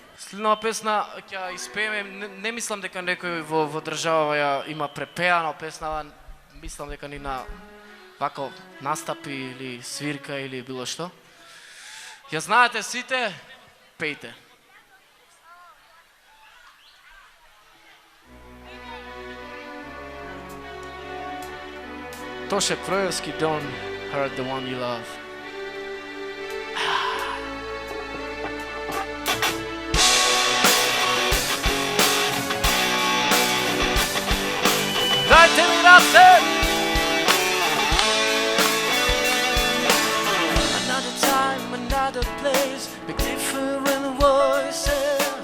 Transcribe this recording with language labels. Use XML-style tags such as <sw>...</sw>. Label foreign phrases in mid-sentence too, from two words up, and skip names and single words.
<mk>Следнава песна ќе испееме, не мислам дека некој во држава ја има препеана песнава, мислам дека ни на вака настапи или свирка или било што. Ја знаете сите, пејте. Тоше Проевски, Don't Hurt the One You Love. Дајте ми раце! Another time, another place, big different voices.</mk>